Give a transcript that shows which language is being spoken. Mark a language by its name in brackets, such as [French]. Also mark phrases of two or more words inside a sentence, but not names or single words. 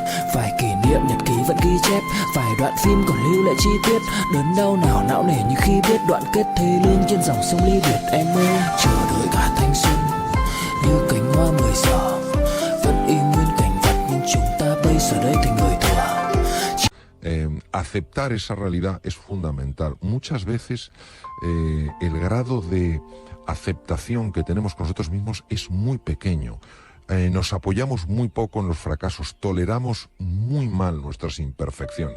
[Vietnamese] Vài kỷ niệm nhật ký vẫn ghi chép, vài đoạn phim còn lưu lại chi tiết. Đớn đau nào não nề như khi biết đoạn kết thê lương trên dòng sông ly biệt. Em ơi chờ đợi cả thanh xuân như cánh hoa 10 giờ, vẫn y nguyên cảnh vật nhưng chúng ta bây giờ đây thành người thừa. [Spanish] Aceptar esa realidad es fundamental. Muchas veces el grado de aceptación que tenemos con nosotros mismos es muy pequeño. Nos apoyamos muy poco en los fracasos, toleramos muy mal nuestras imperfecciones.